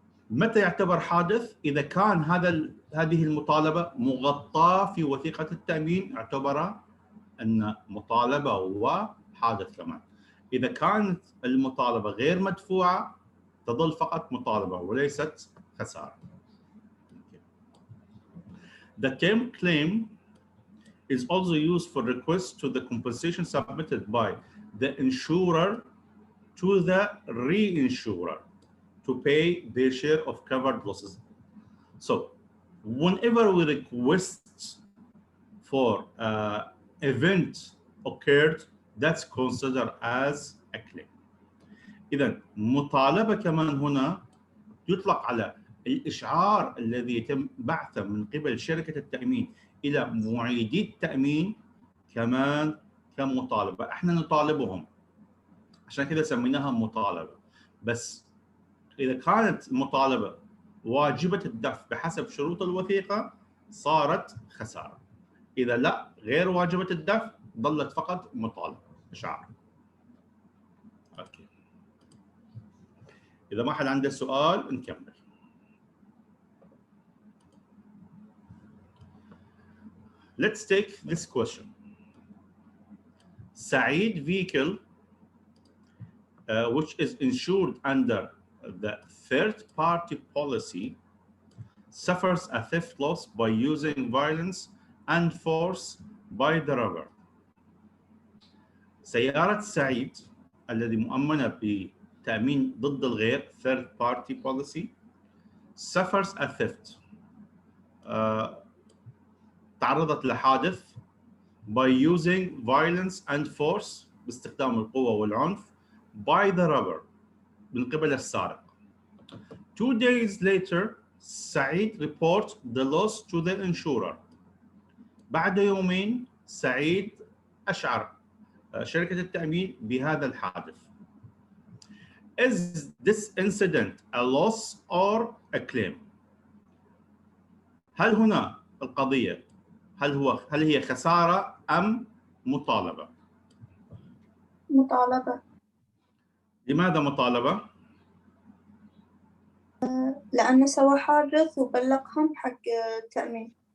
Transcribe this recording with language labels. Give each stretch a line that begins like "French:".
Arabic: متى يعتبر حادث؟ إذا كان هذه المطالبة مغطاة في وثيقة التأمين اعتبر أن مطالبة وحادث كمان. إذا كانت المطالبة غير مدفوعة تظل فقط مطالبة وليست خسارة.
English: The term claim is also used for requests to the compensation submitted by the insurer to the reinsurer to pay their share of covered losses. So, whenever we request for event occurred, that's considered as a claim.
Arabic: إذا مطالبة كمان هنا يطلق على الإشعار الذي يتم بعثه من قبل شركة التأمين إلى معيدي التأمين كمان كمطالبة. احنا نطالبهم عشان كذا سميناها مطالبة. بس إذا كانت المطالبة واجبة الدفع بحسب شروط الوثيقة صارت خسارة. إذا لا غير واجبة الدفع ظلت فقط مطالبة إشعار. أوكي. إذا ما حد عنده سؤال نكمل.
English: Let's take this question. Saeed vehicle, which is insured under the third-party policy, suffers a theft loss by using violence and force by the robber.
Arabic: سيارة سعيد الذي مؤمنة بتأمين ضد الغير
English: third-party policy suffers a theft.
Arabic: تعرضت لحادث
English: by using violence and force
Arabic: باستخدام القوة والعنف
English: by the robber
Arabic: من قبل السارق.
English: 2 days later, Saeed reports the loss to the insurer.
Arabic: بعد يومين سعيد أشعر شركة التأمين بهذا الحادث.
English: Is this incident a loss or a claim?
Arabic: هل هنا القضية هل هي خسارة أم مطالبة؟ مطالبة. لماذا مطالبة؟ لأنه سوى حادث وبلغهم حق التأمين.